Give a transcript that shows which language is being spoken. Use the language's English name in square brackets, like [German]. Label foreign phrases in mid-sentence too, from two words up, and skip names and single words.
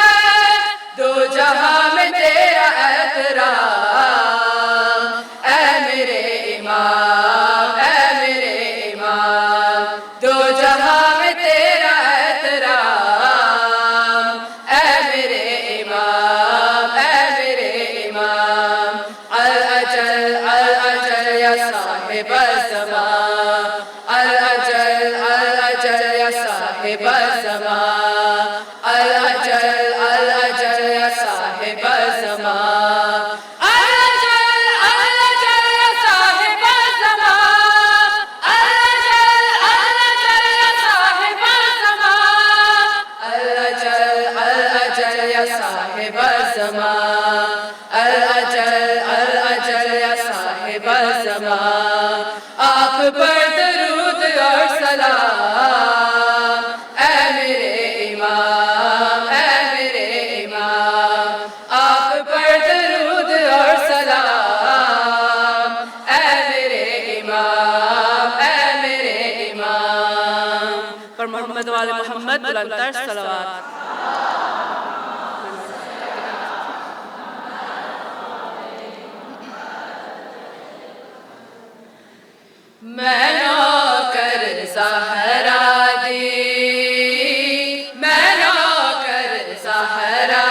[Urdu] دو جہاں میں تیرا احترام اے میرے امام اے میرے امام دو جہاں میں تیرا احترام اے میرے امام [Arabic] اے میرے امام الاجل الاجل یا صاحب الزمان الاجل الاجل یا صاحب الزمان الاجل الاجل یا صاحب الزمان الاجل الاجل یا صاحب الزمان الاجل الاجل یا صاحب الزمان الاجل الاجل یا صاحب الزمان [Urdu] الاجل الاجل یا صاحب الزمان آپ پر درود اور سلام اے میرے امام اے میرے امام آپ پر درود اور سلام اے میرے امام اے میرے امام [Persian] پر محمد والے محمد بلندتر صلوات [Punjabi] میں نوکر زہرا دی میں نوکر زہرا